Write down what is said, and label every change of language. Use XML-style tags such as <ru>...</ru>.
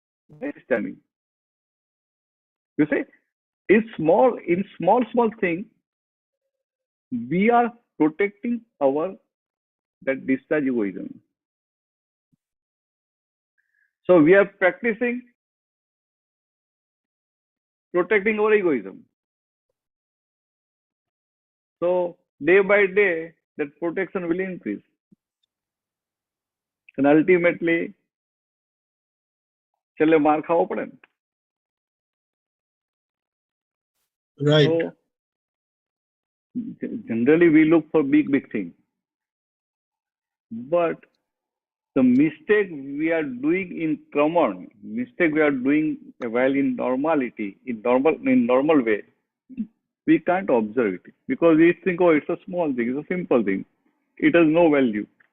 <en>Understanding. You see, in small thing, we are protecting our that discharge egoism. So we are practicing protecting our egoism. So day by day, that protection will increase.</en> <gu>And ultimately, છેલ્લે માર ખાવો પડે ને.</gu> <en>Right. So generally we look for big things. But the mistake we are doing in common, mistake we are doing while in normality, in normal way, we can't observe it because we think, oh, it's a small thing, it's a simple thing, it has no value.</en>